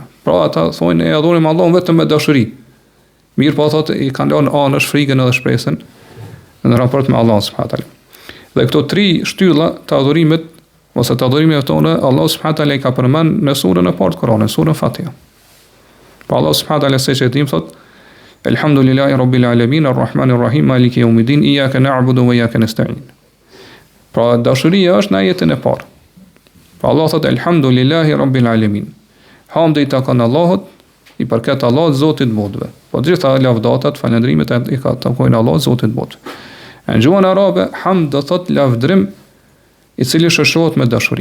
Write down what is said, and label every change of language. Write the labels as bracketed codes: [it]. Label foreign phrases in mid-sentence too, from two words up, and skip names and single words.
[sq] Pra ata thonë e adhurojmë Allahun vetëm me dashuri. Mirë po thotë I kanë lënë anësh frikën edhe shpresën në raport me Allahun [ar] سبحانه وتعالى. [sq] Dhe këto tri shtylla të adhurimit ose të adhurimeve tona, Allah [ar] سبحانه وتعالى [sq] I ka përmend në surën e parë të Kuranit, surën Fatiha. [ar] Pa Allah سبحانه وتعالى [sq] se çetim thot: [ar] الحمد لله رب العالمين الرحمن الرحيم مالك يوم الدين إياك نعبد وإياك نستعين. [sq] Pra dashuria është në ajetin e parë. Pa Allah thot [ar] الحمد لله رب العالمين. [sq] Hamdi I takon Allahut, I përket Allahut Zotit botëve. Po gjitha lavdatat, falëndrimet I ka takojnë Allahut Zotit botëve. Në gjuhën arabe hamd do thot lavdrim I cili shoqërohet me dashuri.